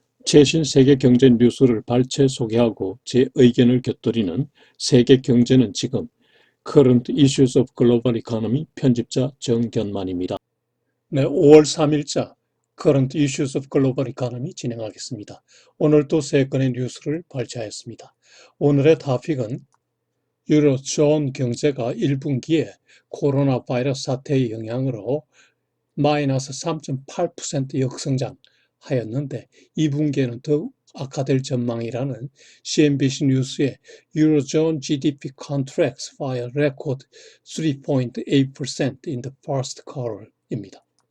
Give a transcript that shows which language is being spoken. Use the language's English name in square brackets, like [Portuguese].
[Korean] 최신 세계 경제 뉴스를 발췌 소개하고 제 의견을 곁들이는 세계 경제는 지금 Current Issues of Global Economy 편집자 정견만입니다. 네, 5월 3일자 Current Issues of Global Economy 진행하겠습니다. 오늘도 세 건의 뉴스를 발췌하였습니다. 오늘의 토픽은 유로존 경제가 1분기에 코로나 바이러스 사태의 영향으로 마이너스 3.8% 역성장하였는데 2분기에는 더욱 악화될 전망이라는 CNBC 뉴스의 [English] Eurozone GDP contracts by a record 3.8% in the first quarter [Korean] 입니다.